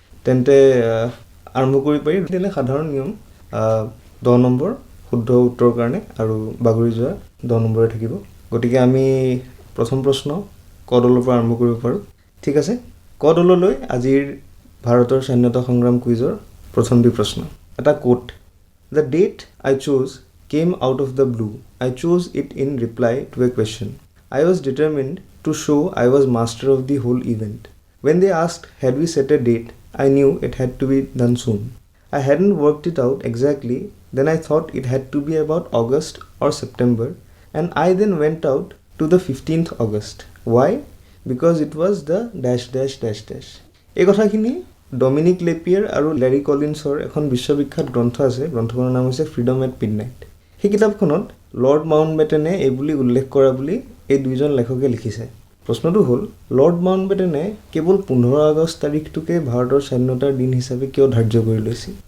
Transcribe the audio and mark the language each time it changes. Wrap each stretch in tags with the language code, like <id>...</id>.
<as>তেন্তে আৰম্ভ কৰিব পাৰি। তেনে সাধাৰণ নিয়ম, 10 নম্বৰ শুদ্ধ উত্তৰৰ কাৰণে আৰু বাগৰি যোৱা 10 নম্বৰে থাকিব। গতিকে আমি প্ৰথম প্ৰশ্ন ক দলৰ পৰা আৰম্ভ কৰিব পাৰোঁ। ঠিক আছে, ক দললৈ আজিৰ ভাৰতৰ স্বাধীনতা সংগ্ৰাম কুইজৰ প্ৰথমটি প্ৰশ্ন। এটা coat:</as> <en>"The date I chose came out of the blue. I chose it in reply to a question. I was determined to show I was master of the whole event. When they asked had we set a date, I knew it had to be done soon. I hadn't worked it out exactly, then I thought it had to be about August or September, and I then went out to the 15th August. Why? Because it was the dash dash dash dash."</en> <as>এই কথাখিনি Dominic লেপিয়াৰ আৰু Larry কলিন্সৰ এখন বিশ্ববিখ্যাত গ্ৰন্থ আছে। গ্ৰন্থখনৰ নাম হৈছে ফ্ৰীডম এট মিডনাইট। সেই কিতাপখনত লৰ্ড মাউণ্টবেটেনে এই বুলি উল্লেখ কৰা বুলি এই দুইজন লেখকে লিখিছে। প্ৰশ্নটো হ'ল, লৰ্ড মাউণ্টবেটেনে কেৱল 15 আগষ্ট তাৰিখটোকে ভাৰতৰ স্বাধীনতাৰ দিন হিচাপে কিয় ধাৰ্য কৰি লৈছিল?</as>